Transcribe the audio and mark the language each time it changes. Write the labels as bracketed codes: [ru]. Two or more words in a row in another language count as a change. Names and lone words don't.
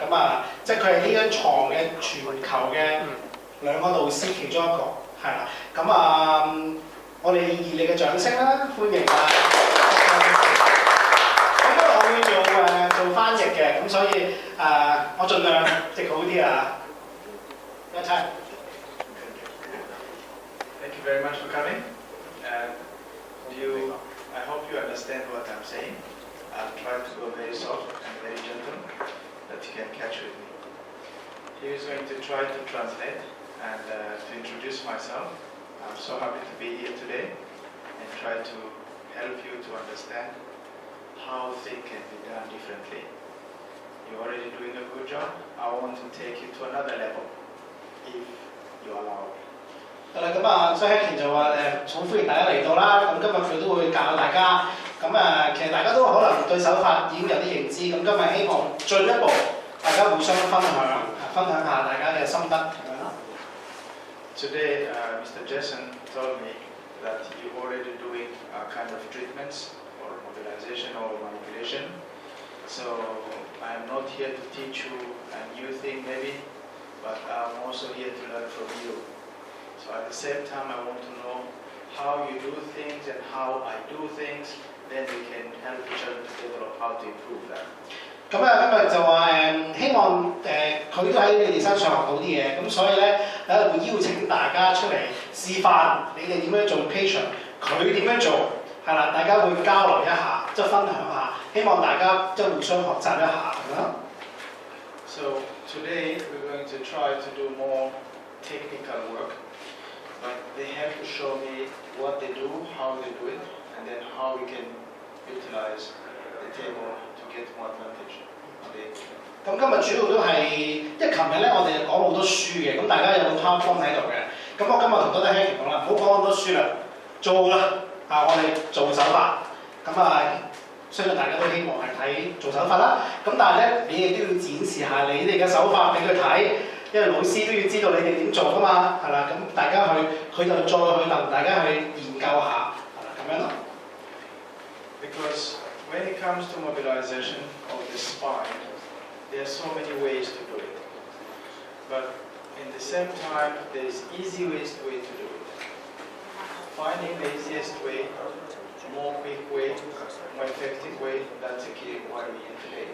[yue] 咁即係佢係呢張床嘅全球嘅2個導師其中一個係啦。咁我哋熱烈嘅掌聲啦，歡迎咁因為我要做翻譯嘅，咁所以我盡量直好啲啊。一齊。 [en] Thank you very much for coming. I hope you understand what I'm saying. I'll try to go very soft and very gentle, that you can catch with me. He is going to try to translate and to introduce myself. I'm so happy to be here today and try to help you to understand how things can be done differently. You're already doing a good job. I want to take you to another level, if you allow me. [yue] 係啦，咁所以 Hakim 就話好歡迎大家嚟到啦。咁今日佢都會教大家。咁其實大家都可能對手法已經有啲認知。咁今日希望進一步大家互相分享下大家嘅心得咁樣啦。 [en] Today, Mr. Jason told me that you're already doing kind of treatments or mobilization or manipulation. So I'm not here to teach you a new thing maybe, but I'm also here to learn from you. So at the same time, I want to know how you do things and how I do things. Then we can help each other to develop how to improve that. [yue] 咁今日就話希望佢都喺你哋身上學到啲嘢，咁所以咧會邀請大家出嚟示範你哋點樣做 patient， 佢點樣做係啦，大家會交流一下，即係分享下，希望大家即係互相學習一下咁樣。 [en] So today we're going to try to do more technical work, but they have to show me what they do, how they do it, and then how we can utilize the table to get more advantage. [yue] 咁今日主要都係，因為琴日咧我哋講好多書嘅，咁大家有個 PowerPoint 喺度嘅。咁我今日同Dr. Hakim講啦，唔好講咁多書啦，做啦我哋做手法。咁相信大家都希望係睇做手法啦。咁但係咧，你哋都要展示下你哋嘅手法俾佢睇，因為老師都要知道你哋點做噶嘛，係啦。咁大家佢就再去同大家去研究下，係啦，咁樣咯。 [en] Because when it comes to mobilization of the spine, there are so many ways to do it. But in the same time, there is easiest way to do it. Finding the easiest way, more quick way, more effective way, that's the key why we're here today.